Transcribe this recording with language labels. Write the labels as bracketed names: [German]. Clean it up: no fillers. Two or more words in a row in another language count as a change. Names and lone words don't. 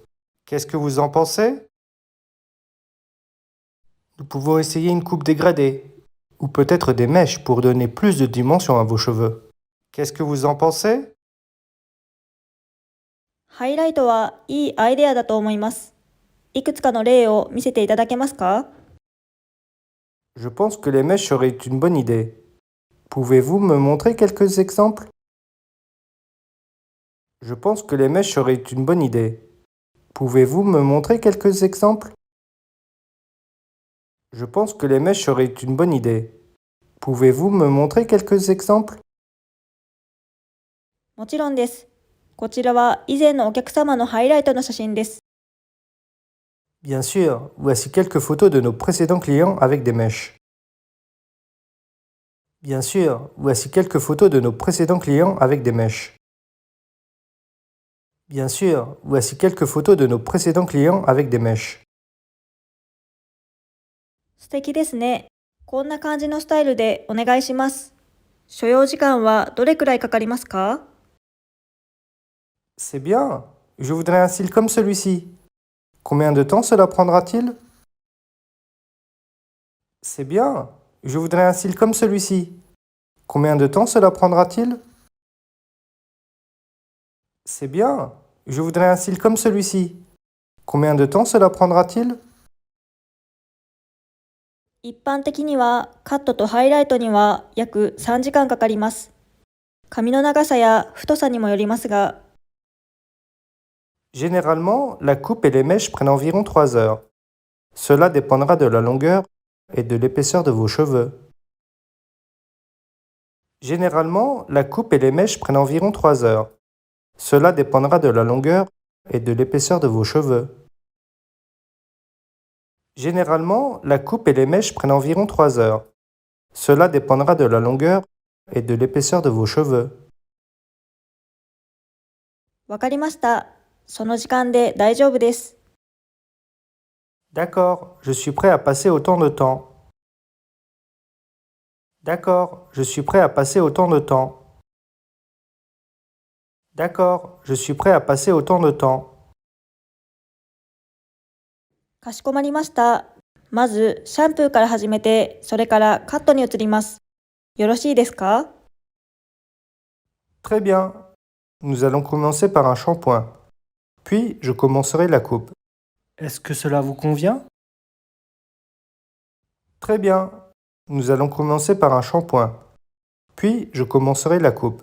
[French] Qu'est-ce que vous en pensez? Nous pouvons essayer une coupe dégradée, ou peut-être des mèches pour donner plus de dimension à vos cheveux. Qu'est-ce que vous en pensez? [Japanese] ハイライトはいいアイデアだと思います。いくつかの例を見せていただけますか。 [French] Je pense que les mèches seraient une bonne idée. Pouvez-vous me montrer quelques exemples? Je pense que les mèches seraient une bonne idée. Pouvez-vous me montrer quelques exemples? Je pense que les mèches seraient une bonne idée. Pouvez-vous me montrer quelques exemples? [Japanese] もちろんです。こちらは以前のお客様のハイライトの写真です。 [French] Bien sûr, voici quelques photos de nos précédents clients avec des mèches. Bien sûr, voici quelques photos de nos précédents clients avec des mèches. Bien sûr, voici quelques photos de nos précédents clients avec des mèches. [Japanese] 素敵ですね。こんな感じのスタイルでお願いします。所要時間はどれくらいかかりますか。 [French] C'est bien. Je voudrais un style comme celui-ci. Combien de temps cela prendra-t-il? C'est bien. Je voudrais un style comme celui-ci. Combien de temps cela prendra-t-il? C'est bien. Je voudrais un cil comme celui-ci. Combien de temps cela prendra-t-il? [Japanese] 一般的にはカットとハイライトには約3時間かかります。髪の長さや太さにもよりますが、 [French] Généralement, la coupe et les mèches prennent environ 3 heures. Cela dépendra de la longueur et de l'épaisseur de vos cheveux. Généralement, la coupe et les mèches prennent environ 3 heures. Cela dépendra de la longueur et de l'épaisseur de vos cheveux. Généralement, la coupe et les mèches prennent environ 3 heures. Cela dépendra de la longueur et de l'épaisseur de vos cheveux. [Japanese] わかりました。その時間で大丈夫です。 [French] D'accord, je suis prêt à passer autant de temps. D'accord, je suis prêt à passer autant de temps. D'accord, je suis prêt à passer autant de temps. [Japanese] かしこまりました。まず、シャンプーから始めて、それからカットに移ります。よろしいですか？ [French] Très bien. Nous allons commencer par un shampoing. Puis, je commencerai la coupe. Est-ce que cela vous convient? Très bien. Nous allons commencer par un shampoing. Puis, je commencerai la coupe.